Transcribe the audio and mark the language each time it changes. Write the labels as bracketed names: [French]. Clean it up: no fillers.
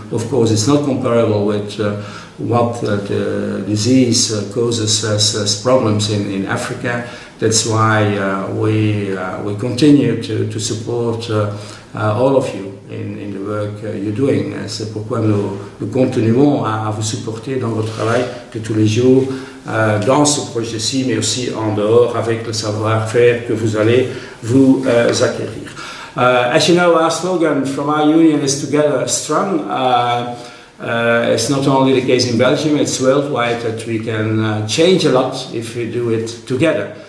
[English] Of course, it's not comparable with what the disease causes as problems in Africa. That's why we continue to support all of you in the work you're doing. [French] C'est pourquoi nous continuons à vous supporter dans votre travail de tous les jours, dans ce projet-ci, mais aussi en dehors, avec le savoir-faire que vous allez vous acquérir. [English] As you know, our slogan from our union is Together Strong. It's not only the case in Belgium, it's worldwide that we can change a lot if we do it together.